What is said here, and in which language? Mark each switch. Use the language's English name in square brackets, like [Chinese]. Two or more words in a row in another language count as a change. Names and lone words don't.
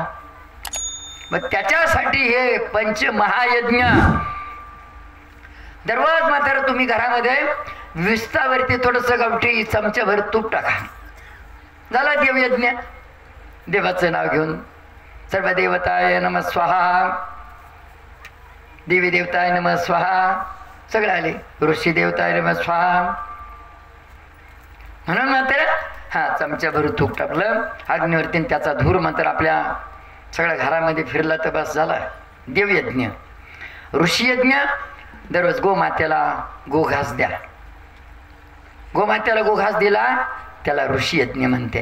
[Marathi] मग त्याच्यासाठी हे पंचमहायज्ञ. दररोज मात्र तुम्ही घरामध्ये विस्तावरती थोडंसं गावठी चमच्याभर तूप टाका, झाला देवयज्ञ. देवाचं नाव घेऊन [Sanskrit] सर्व देवताय नमः स्वाहा, देवी देवताय नमः स्वाहा, [Marathi] सगळे आले. [Sanskrit] ऋषी देवताय नमः स्वाहा [Marathi] म्हणून मात्र चमच्याभर तूप टाकलं अग्नीवरती, त्याचा धूर मात्र आपल्या सगळ्या घरामध्ये फिरला तर बस झाला देवयज्ञ. ऋषीयज्ञ, दररोज गोमातेला गोघास द्या. गोमातेला गोघास दिला त्याला ऋषीयज्ञ म्हणते.